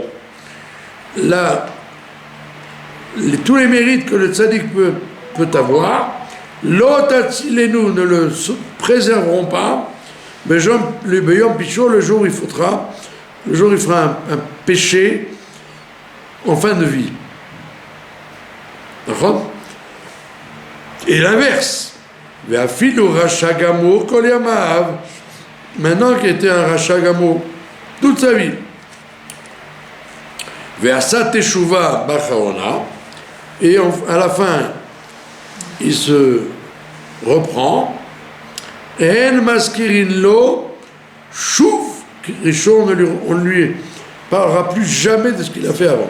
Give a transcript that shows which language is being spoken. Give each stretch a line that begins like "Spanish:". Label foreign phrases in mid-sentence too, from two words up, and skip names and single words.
French: Là, tous les mérites que le tzaddik peut avoir,
Hebrew: לא תצילנו
French: ne le préserveront pas, mais le
Hebrew: ביום פשעו,
French: le jour où il fera un péché en fin de vie. D'accord? Et l'inverse.
Hebrew: ואפילו רשע גמור כל ימיו.
French: Maintenant qu'il était un
Hebrew: רשע גמור
French: toute sa vie.
Hebrew: ועשה תשובה באחרונה.
French: Et à la fin, il se reprend.
Hebrew: אין מזכירין לו שום ראשון,
French: on ne lui parlera plus jamais de ce qu'il a fait avant.